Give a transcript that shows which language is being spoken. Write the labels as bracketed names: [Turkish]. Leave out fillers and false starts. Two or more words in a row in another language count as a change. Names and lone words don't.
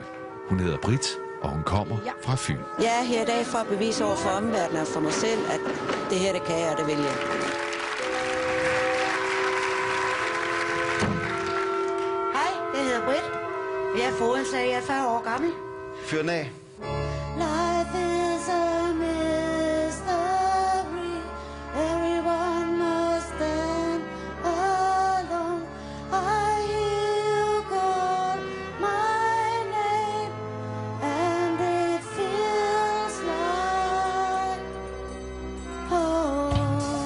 [Danish] Hun hedder Britt, og hun kommer fra Fyn. Jeg er her i dag for at bevise over for omverdenen og for mig selv, at det her, det kan jeg, og det vil jeg. Hej, jeg hedder Britt. Jeg er fodenslag, jeg er 40 år gammel. Fyr den af. [English] Life is a mystery. Everyone must stand alone. I hear you call my name, and it feels like home.